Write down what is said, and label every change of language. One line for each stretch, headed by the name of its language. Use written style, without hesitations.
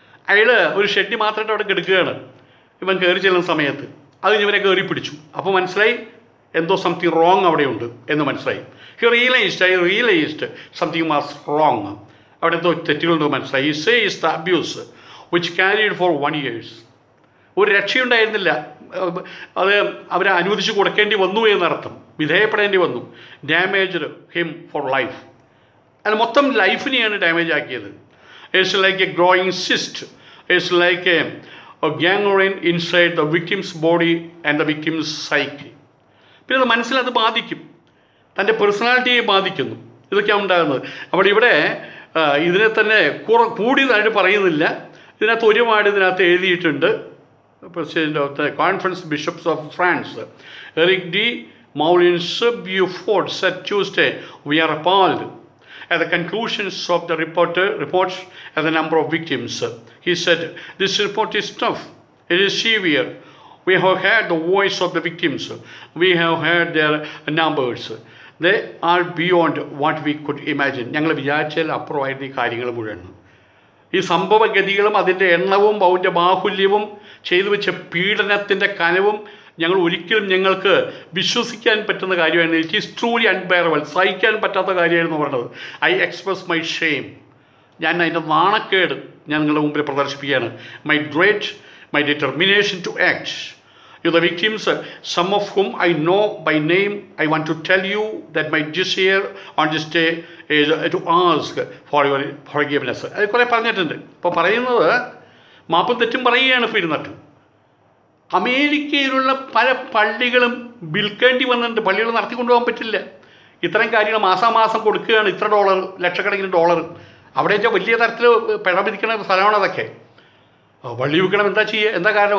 Malayalam: അയാൾ ഒരു ഷെഡ് മാത്രമായിട്ട് അവിടെ കിടക്കുകയാണ്. ഇവൻ കയറി ചെല്ലുന്ന സമയത്ത് അത് ഇവനെ കയറി പിടിച്ചു. അപ്പോൾ മനസ്സിലായി എന്തോ
English: something wrong
Malayalam: അവിടെയുണ്ട് എന്ന് മനസ്സിലായി.
English: I realized something was wrong.
Malayalam: അവിടെ എന്തോ തെറ്റുകളുണ്ട് മനസ്സിലായി.
English: He says the abuse which carried for 1 year.
Malayalam: ഒരു രക്ഷയുണ്ടായിരുന്നില്ല. അത് അവരെ അനുവദിച്ച് കൊടുക്കേണ്ടി വന്നു എന്നർത്ഥം, വിധേയപ്പെടേണ്ടി വന്നു.
English: Damaged him for life.
Malayalam: അത് മൊത്തം ലൈഫിനെയാണ് ഡാമേജ് ആക്കിയത്.
English: It's like a growing cyst, it's like a gangrene inside the victim's body and the victim's psyche.
Malayalam: പിന്നെ അത് മനസ്സിലത് ബാധിക്കും, തൻ്റെ പേഴ്സണാലിറ്റിയെ ബാധിക്കുന്നു. ഇതൊക്കെയാണ് ഉണ്ടാകുന്നത്. അപ്പോൾ ഇവിടെ ഇതിനെ തന്നെ കൂടിയതായിട്ട് പറയുന്നില്ല. ഇതിനകത്ത് ഒരുപാട് ഇതിനകത്ത് എഴുതിയിട്ടുണ്ട്.
English: President of the Conference Bishops of France, Eric D. Moulin-Beaufort, said Tuesday, "We are appalled at the conclusions of the reports and the number of victims." He said, "This report is tough. It is severe. We have heard the voice of the victims. We have heard their numbers. They are beyond what we could imagine."
Malayalam: ഞങ്ങൾ വിചാരിച്ചാൽ അപ്പുറമായിരുന്നു ഈ കാര്യങ്ങൾ മുഴുവൻ. ഈ സംഭവഗതികളും അതിൻ്റെ എണ്ണവും അതിൻ്റെ ബാഹുല്യവും ചെയ്തു വെച്ച പീഡനത്തിൻ്റെ കനവും ഞങ്ങൾക്ക് വിശ്വസിക്കാൻ പറ്റുന്ന കാര്യമായിരുന്നു.
English: It is truly unbearable.
Malayalam: സഹിക്കാൻ പറ്റാത്ത കാര്യമായിരുന്നു പറഞ്ഞത്.
English: I express my shame.
Malayalam: ഞാൻ അതിൻ്റെ നാണക്കേട് ഞാൻ നിങ്ങളുടെ മുമ്പിൽ പ്രദർശിപ്പിക്കുകയാണ്.
English: My dread, my determination to act. To the victims, some of whom I know by name, I want to tell you that my dish here on this day is to ask for your forgiveness.
Malayalam: അത് കുറേ പറഞ്ഞിട്ടുണ്ട്. ഇപ്പോൾ പറയുന്നത് മാപ്പും തെറ്റും പറയുകയാണ് ഇപ്പോൾ ഇരുന്നിട്ട്. അമേരിക്കയിലുള്ള പല പള്ളികളും വിൽക്കേണ്ടി വന്നിട്ടുണ്ട്. പള്ളികൾ നടത്തിക്കൊണ്ടുപോകാൻ പറ്റില്ല. ഇത്തരം കാര്യങ്ങൾ മാസാമാസം കൊടുക്കുകയാണ്. ഇത്ര $, ലക്ഷക്കണക്കിന് $. അവിടെ വെച്ചാൽ വലിയ തരത്തിൽ പിഴ വിധിക്കുന്ന സ്ഥലമാണ് അതൊക്കെ. പള്ളി വിൽക്കണം, എന്താ ചെയ്യുക? എന്താ കാരണം?